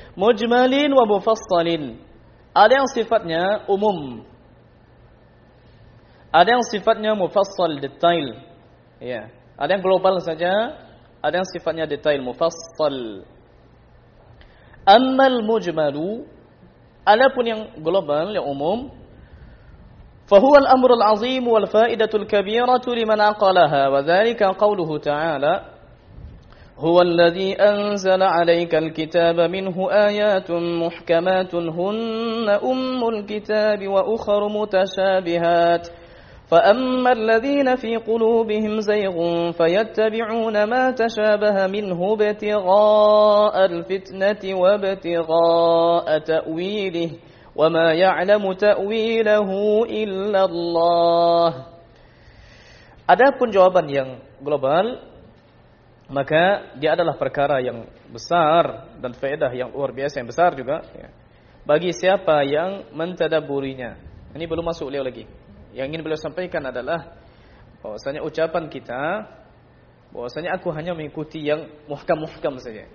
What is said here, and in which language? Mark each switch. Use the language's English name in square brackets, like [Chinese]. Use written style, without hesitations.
[Arabic] Mujmalin wa mufassalin. [Indonesian] Ada yang sifatnya umum, ada yang sifatnya mufassal, detail. Ya. Ada yang global saja, ada yang sifatnya detail, mufassal. [Arabic] Ammal mujmalu, [Indonesian] ada pun yang global, yang umum. [Arabic] فهو الأمر العظيم والفائدة الكبيرة لمن عقلها وذلك قوله تعالى هو الذي أنزل عليك الكتاب منه آيات محكمات هن أم الكتاب وأخر متشابهات فأما الذين في قلوبهم زيغ فيتبعون ما تشابه منه ابتغاء الفتنة وابتغاء تأويله وما يعلم تأويله إلا الله. [Indonesian] Adapun jawaban yang global, maka dia adalah perkara yang besar dan faedah yang luar biasa yang besar juga bagi siapa yang mentadabburinya. Ini belum masuk beliau lagi. Yang ingin beliau sampaikan adalah bahwasanya ucapan kita bahwasanya aku hanya mengikuti yang muhkam-muhkam saja.